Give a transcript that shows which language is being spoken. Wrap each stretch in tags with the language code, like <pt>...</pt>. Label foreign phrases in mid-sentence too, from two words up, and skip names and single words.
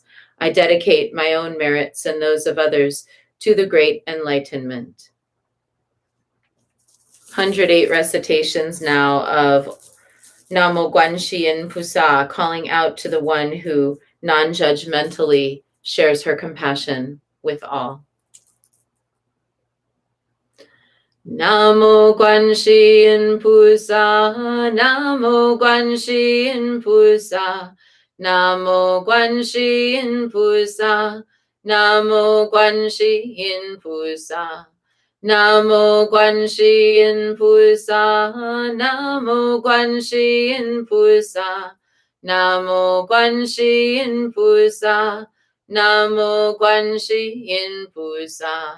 <en>I dedicate my own merits and those of others to the great enlightenment. 108 recitations now of</en> <zh>南无观世音菩萨,</zh> <en>calling out to the one who non-judgmentally shares her compassion with all.</en> <zh>南无观世音菩萨，南无观世音菩萨, 南无观世音菩萨，南无观世音菩萨，南无观世音菩萨，南无观世音菩萨，南无观世音菩萨，南无观世音菩萨，南无观世音菩萨，南无观世音菩萨.</zh>